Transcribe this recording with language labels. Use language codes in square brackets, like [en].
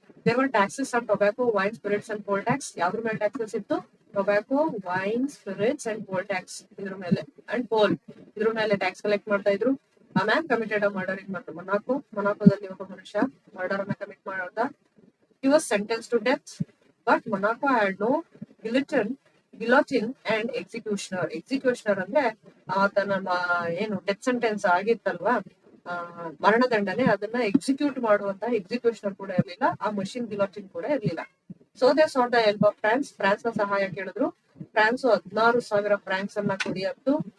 [en] There were taxes on tobacco, wine, spirits and poll tax. [kn] ಯಾವ್ದ್ರ ಮೇಲೆ taxes ಇತ್ತು? Tobacco, wine, spirits and pole tax ಇದ್ರ ಮೇಲೆ, and pole ಇದ್ರ ಮೇಲೆ ಟ್ಯಾಕ್ಸ್ ಕಲೆಕ್ಟ್ ಮಾಡ್ತಾ ಇದ್ರು. [en] a man committed a murder in ಮೊನಾಕೋದಲ್ಲಿ [kn] ಒಬ್ಬ ಮನುಷ್ಯ ಮರ್ಡರ್ ಅನ್ನ ಕಮಿಟ್ ಮಾಡ್ದ. [en] He was sentenced to death, but Monaco had no guillotine and executioner. [kn] Executioner ಅಂದ್ರೆ ಆತನ ಏನು ಡೆತ್ ಸೆಂಟೆನ್ಸ್ ಆಗಿತ್ತಲ್ವಾ, ಮರಣದಂಡನೆ, ಅದನ್ನ ಎಕ್ಸಿಕ್ಯೂಟ್ ಮಾಡುವಂತಹ ಎಕ್ಸಿಕ್ಯೂಷನರ್ ಕೂಡ ಇರ್ಲಿಲ್ಲ. ಆ ಮಷಿನ್ ಗಿಲಾಟಿನ್ ಕೂಡ ಇರ್ಲಿಲ್ಲ. [en] So they sought the help of France. [kn] France ನ ಸಹಾಯ ಕೇಳಿದ್ರು. ಫ್ರಾನ್ಸ್ 16,000 francs ಅನ್ನ ಕೊಡಿ ಅಂತು.